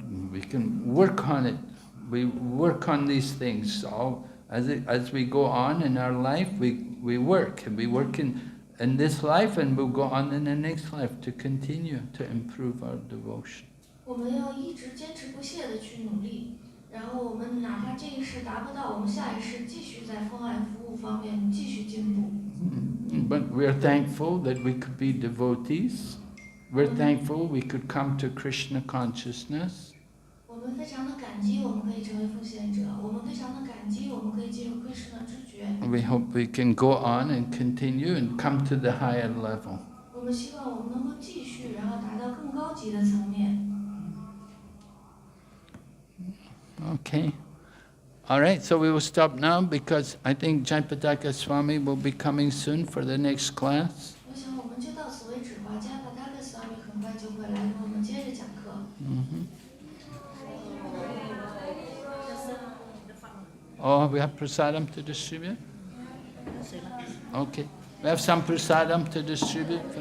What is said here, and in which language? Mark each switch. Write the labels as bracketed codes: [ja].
[en] We can work on it. We work on these things. So as we go on in our life, we work. And we work in this life, and we'll go on in the next life to continue to improve our devotion. [zh] 我们要一直坚持不懈的去努力，然后我们哪怕这一世达不到，我们下一世继续在奉爱服务方面继续进步。 [en] But we're thankful that we could be devotees. We're thankful we could come to Krishna consciousness. [zh] 我们非常的感激，我们可以成为奉献者。我们非常的感激，我们可以进入 Krishna 知觉。 [en] We hope we can go on and continue and come to the higher level. [zh] 我们希望我们能够继续，然后达到更高级的层面。 [en] Okay. All right, so we will stop now because I think Jayapataka Swami will be coming soon for the next class. [zh] 我想我们就到此为止吧。加帕达克斯瓦米很快就会来跟我们接着讲课。 [en] Oh, we have prasadam to distribute? Okay. We have some prasadam to distribute for